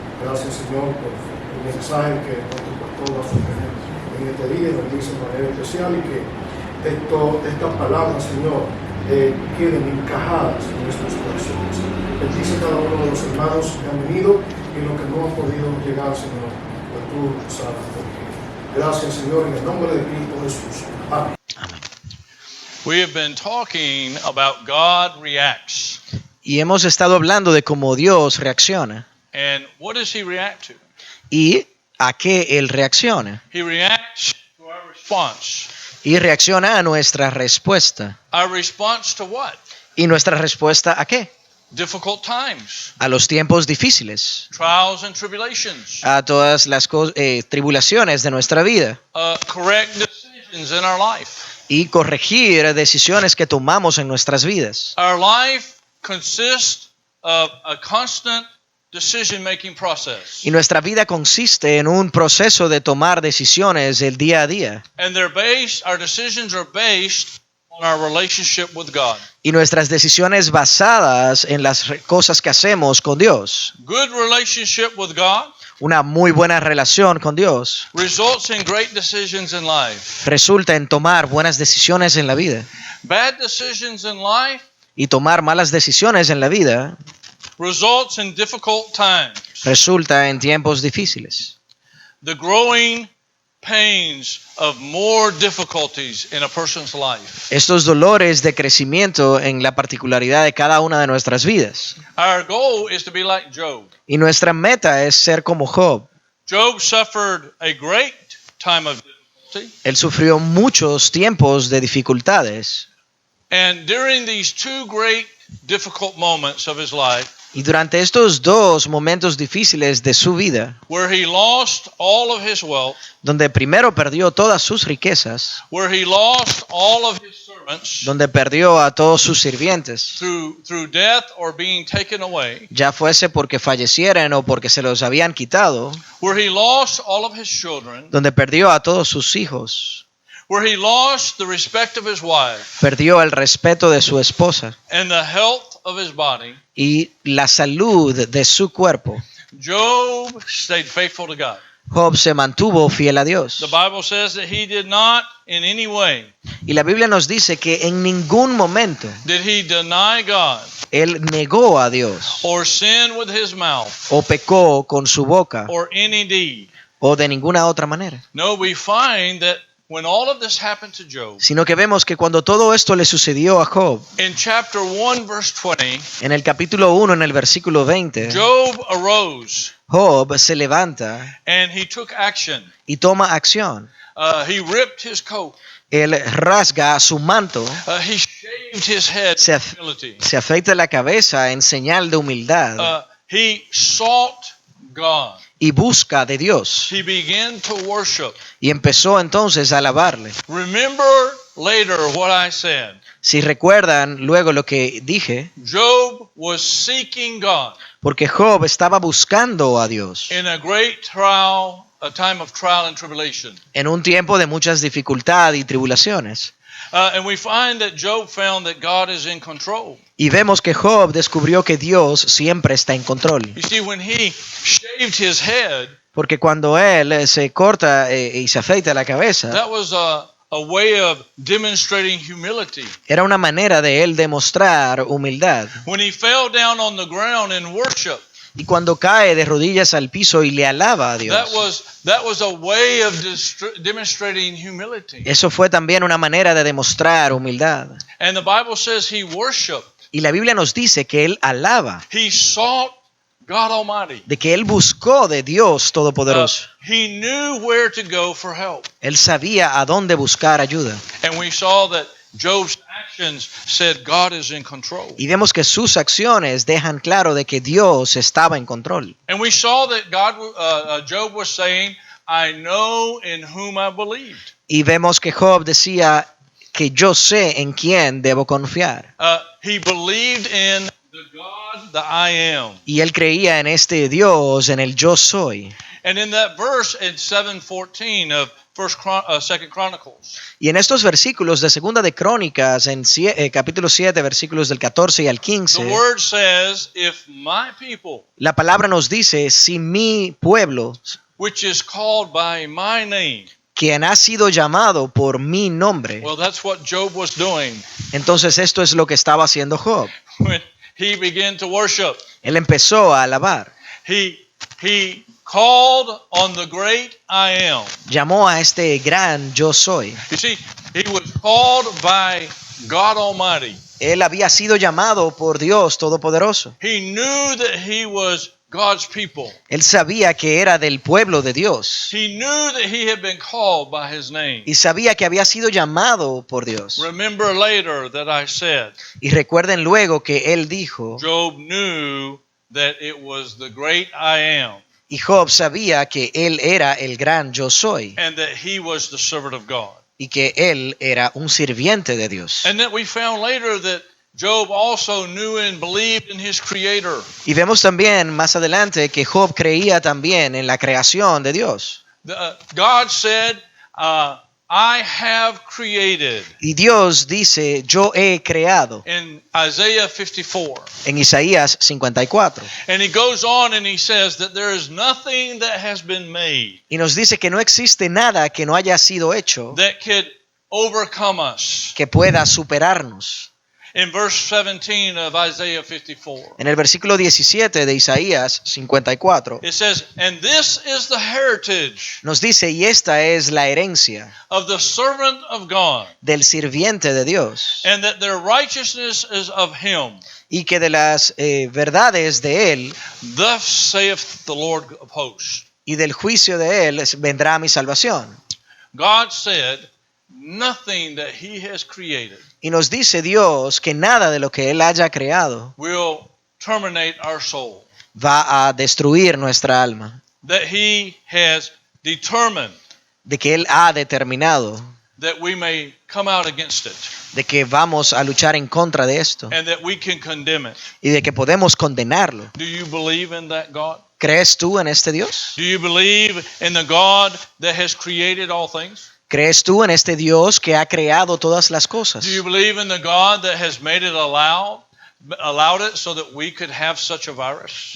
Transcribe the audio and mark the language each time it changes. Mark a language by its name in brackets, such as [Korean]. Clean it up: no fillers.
[Spanish] Gracias, Señor, por el mensaje que nuestro pastor va a sostener en este día, nos dice de manera especial y que estas palabras, Señor, queden encajadas en nuestros corazones. Bendice cada uno de los hermanos que han venido y los que no han podido llegar, Señor, pues tú sabes por qué. Gracias, Señor, en el nombre de Cristo Jesús. Amén. [English] We have been talking about God reacts. [Spanish] Y hemos estado hablando de cómo Dios reacciona. [English] And what does he react to? [Spanish] ¿Y a qué Él reacciona? [English] He reacts to our response. [Spanish] Y reacciona a nuestra respuesta. [English] Our response to what? [Spanish] ¿Y nuestra respuesta a qué? [English] Difficult times, [Spanish] A los tiempos difíciles, [English] trials and tribulations, [Spanish] a todas las tribulaciones de nuestra vida [English] correct decisions in our life. [Spanish] y corregir decisiones que tomamos en nuestras vidas. [English] Our life consists of a constant decision-making process. [Spanish] Y nuestra vida consiste en un proceso de tomar decisiones el día a día. [English] And our decisions are based on our relationship with God. [Spanish] Y nuestras decisiones basadas en las cosas que hacemos con Dios. [English] Good relationship with God [Spanish] Una muy buena relación con Dios [English] results in great decisions in life. [Spanish] resulta en tomar buenas decisiones en la vida. [English] Bad decisions in life [Spanish] Y tomar malas decisiones en la vida [English] results in difficult times. [Spanish] resulta en tiempos difíciles. [English] The growing pains of more difficulties in a person's life. [Spanish] Estos dolores de crecimiento en la particularidad de cada una de nuestras vidas. [English] Our goal is to be like Job. [Spanish] Y nuestra meta es ser como Job. [English] Job suffered a great time of difficulty. [Spanish] Él sufrió muchos tiempos de dificultades. [English] And during these two great difficult moments of his life, [Spanish] Y durante estos dos momentos difíciles de su vida, [English] where he lost all of his wealth, [Spanish] donde primero perdió todas sus riquezas, [English] where he lost all of his servants [Spanish] donde perdió a todos sus sirvientes, [English] through death or being taken away, [Spanish] ya fuese porque fallecieran o porque se los habían quitado, [English] where he lost all of his children, [Spanish] donde perdió a todos sus hijos, [English] where he lost the respect of his wife [Spanish] perdió el respeto de su esposa [English] and the health of his body, [Spanish] y la salud de su cuerpo, [English] Job stayed faithful to God. [Spanish] Job se mantuvo fiel a Dios. [English] The Bible says that he did not in any way [Spanish] Y la Biblia nos dice que en ningún momento [English] did he deny God [Spanish] él negó a Dios [English] or sin with his mouth [Spanish] o pecó con su boca [English] or any deed. [Spanish] o de ninguna otra manera, [English] No, we find that when all of this happened to Job, [Spanish] sino que vemos que cuando todo esto le sucedió a Job, [English] in chapter 1 verse 20, [Spanish] en el capítulo 1, en el versículo 20, [English] Job arose [Spanish] Job se levanta [English] and he took action. [Spanish] y toma acción. [English] He ripped his coat. [Spanish] Él rasga su manto, [English] He shaved his head [Spanish] Se [English] in [Spanish] af- [English] humility. [Spanish] se afeita la cabeza en señal de humildad [English] He sought God. [Spanish] y busca de Dios. [English] He began to worship. [Spanish] Y empezó entonces a alabarle. [English] Remember later what I said. [Spanish] Si recuerdan luego lo que dije, [English] Job was seeking God [Spanish] porque Job estaba buscando a Dios [English] in a great trial, a time of trial and tribulation. [Spanish] en un tiempo de muchas dificultades y tribulaciones. [English] And we find that Job found that God is in control. [Spanish] Y vemos que Job descubrió que Dios siempre está en control. [English] You see, when he shaved his head, [Spanish] Porque cuando él se corta y se afeita la cabeza, [English] that was a way of demonstrating humility. [Spanish] era una manera de él demostrar humildad. [English] When he fell down on the ground in worship, [Spanish] Y cuando cae de rodillas al piso y le alaba a Dios, [English] that was a way of demonstrating humility. [Spanish] eso fue también una manera de demostrar humildad. [English] And the Bible says he worshiped. [Spanish] Y la Biblia nos dice que él alaba, [English] He sought God Almighty. [Spanish] de que él buscó de Dios Todopoderoso. [English] He knew where to go for help. [Spanish] Él sabía a dónde buscar ayuda. [English] And we saw that Job's actions said God is in control. [Spanish] Y vemos que sus acciones dejan claro de que Dios estaba en control. [English] And we saw that Job was saying, I know in whom I believed. [Spanish] Y vemos que Job decía que yo sé en quién debo confiar. [English] He believed in the God that I am. [Spanish] Y él creía en este Dios, en el yo soy. [English] And in that verse in 7:14 of Second Chronicles, [Spanish] Y en estos versículos de Segunda de Crónicas, en capítulo 7, versículos del 14 y al [English] the [Spanish] 15, [English] word says, if my people, [Spanish] la palabra nos dice, si mi pueblo, [English] which is called by my name, [Spanish] quien ha sido llamado por mi nombre, [English] well, that's what Job was doing [Spanish] entonces esto es lo que estaba haciendo Job. [English] when he began to worship. [Spanish] Él empezó a alabar, [English] He called on the great I am. [Spanish] llamó a este gran yo soy. [English] You see, he was called by God Almighty. [Spanish] Él había sido llamado por Dios Todopoderoso. [English] He knew that he was God's people. [Spanish] Él sabía que era del pueblo de Dios [English] He knew that he had been called by his name. [Spanish] y sabía que había sido llamado por Dios. [English] Remember later that I said, [Spanish] Y recuerden luego que él dijo, [English] Job knew that it was the great I am [Spanish] y Job sabía que él era el gran yo soy [English] and that he was the servant of God. [Spanish] y que él era un sirviente de Dios. [English] And that we found later that Job also knew and believed in his creator. [Spanish] Y vemos también más adelante que Job creía también en la creación de Dios. [English] God said, I have created. [Spanish] Y Dios dice, yo he creado, [English] In Isaiah 54. [Spanish] en Isaías 54. [English] And he goes on and he says that there is nothing that has been made [Spanish] Y nos dice que no existe nada que no haya sido hecho [English] that could overcome us. [Spanish] que pueda superarnos. [English] In verse 17 of Isaiah 54, [Spanish] En el versículo 17 de Isaías 54 [English] it says, and this is the heritage [Spanish] nos dice, y esta es la herencia [English] of the servant of God, [Spanish] del sirviente de Dios, [English] and that their righteousness is of him. [Spanish] y que de las verdades de él [English] Thus saith the Lord of hosts. [Spanish] y del juicio de él vendrá mi salvación. [English] God said, nothing that he has created [Spanish] Y nos dice Dios que nada de lo que él haya creado [English] will terminate our soul. [Spanish] va a destruir nuestra alma, [English] That he has determined [Spanish] de que Él ha determinado, [English] that we may come out against it [Spanish] de que vamos a luchar en contra de esto [English] and that we can condemn it. [Spanish] y de que podemos condenarlo. [English] Do you believe in that God? [Spanish] ¿Crees tú en este Dios? [English] Do you believe in the God that has created all things? [Spanish] ¿Crees tú en este Dios que ha creado todas las cosas? [English] Do you believe in the God that has made it allowed it so that we could have such a virus?